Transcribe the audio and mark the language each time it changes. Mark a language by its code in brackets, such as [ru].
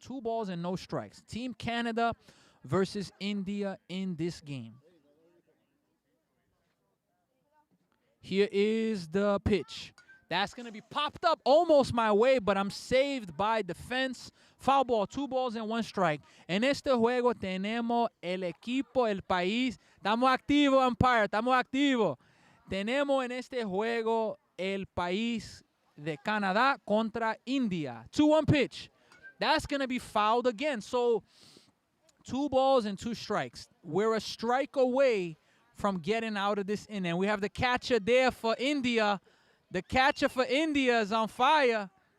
[en] 2 balls and no strikes. Team Canada versus India in this game. Here is the pitch. That's going to be popped up almost my way, but I'm saved by defense. Foul ball, 2 balls and 1 strike. [es] En este juego tenemos el equipo, el país. Estamos activos, umpire, estamos activos. Tenemos en este juego el país de Canadá contra India. [en] 2-1 pitch. That's going to be fouled again. So 2 balls and 2 strikes. We're a strike away from getting out of this inning. We have the catcher there for India. The catcher for India is on fire.